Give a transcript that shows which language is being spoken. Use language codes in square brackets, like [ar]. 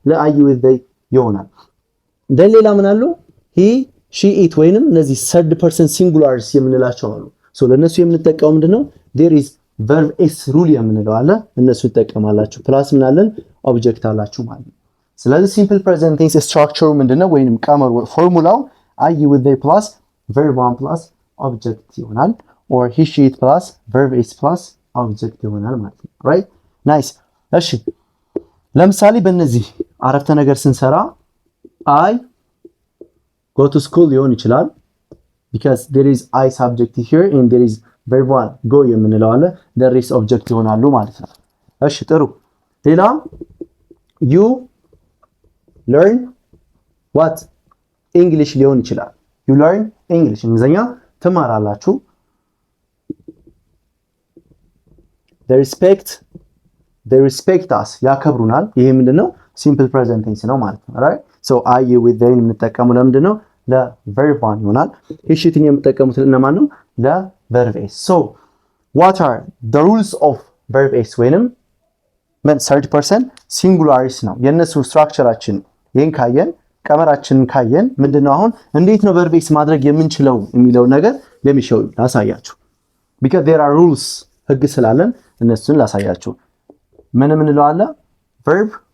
[en] I you with they [am] ይሆናል። ሌላ ምን አሉ? [en] he she it [am] ወይንም እነዚህ third person singulars የምንላቸው አሉ። so ለነሱ የምንጠቀመው ምንድነው? there is verb s rule የምንለው አለ። እነሱ ይጠቀማላችሁ። ፕላስ ምን አለን? ኦብጀክት አላችሁ ማለት ነው። ስለዚህ ሲምፕል ፕሬዘንት ቴንስ ስትራክቸሩ ምንድነው? ወይንም ቀመሩ ፎርሙላው [en] I you with they plus verb 1 plus object ይሆናል። or he she it plus verb s plus object [am] ይሆናል ማለት ነው። [en] right? nice. [am] እሺ ለምሳሌ በእነዚህ አረፍተ ነገር ስንሰራ [en] I go to school [am] ሊሆን ይችላል [en] because there is I subject here and there is verb 1 go [am] የምንለው አለ። [en] the rest object [am] ይሆናሉ ማለት ነው። እሺ ጥሩ። ሌላ [en] you learn what English [am] ሊሆን ይችላል። [en] you learn English [am] እንግሊዝኛ ትማራላችሁ። [en] they respect us [am] ያከብሩናል። ይሄ ምንድነው? [en] simple present tense [am] ነው ማለት ነው። [en] right? so I you with they [am] የምንጠቀመው ለምንድነው? ለverb 1 ይሆናል። [en] he she it [am] የምንጠቀሙት ለማን ነው? [en] ለverb s. so what are the rules of verb s ወይንም third person singularis [am] ነው የነሱ ስትራክቸራችን። ይሄን ካየን ቀመራችንን ካየን ምንድነው አሁን እንዴት ነው verb s ማድረግ የምንችለው የሚለው ነገር ለሚሾው ላሳያችሁ [en] because there are rules [am] ህግ ስላለን እነሱን ላሳያችሁ ምን እንለው አለ verb